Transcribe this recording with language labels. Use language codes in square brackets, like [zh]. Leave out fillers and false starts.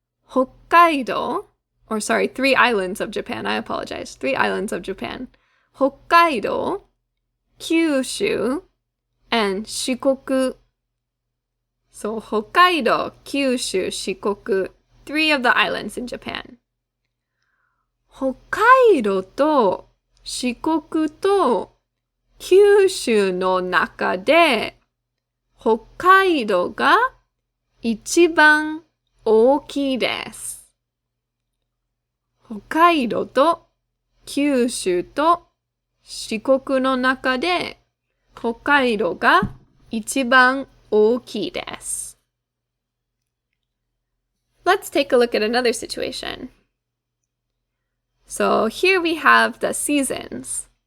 [en] Hokkaido, three islands of Japan, I apologize. Three islands of Japan. Hokkaido, Kyushu, and Shikoku. So Hokkaido, Kyushu, Shikoku, three of the islands in Japan. [ja] 北海道と四国と九州の中で北海道が一番大きいです。北海道と九州と四国の中で北海道が一番大きいです。 [en] Let's take a look at another situation. So here we have the seasons.